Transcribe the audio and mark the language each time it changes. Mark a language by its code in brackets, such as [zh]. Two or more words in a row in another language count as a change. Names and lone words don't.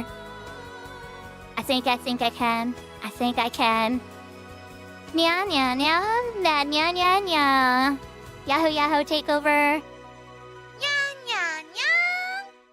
[en] I think I can. I think I can. Nya nya nya, nya nya nya nya. Yahoo yahoo takeover. Nya nya nya.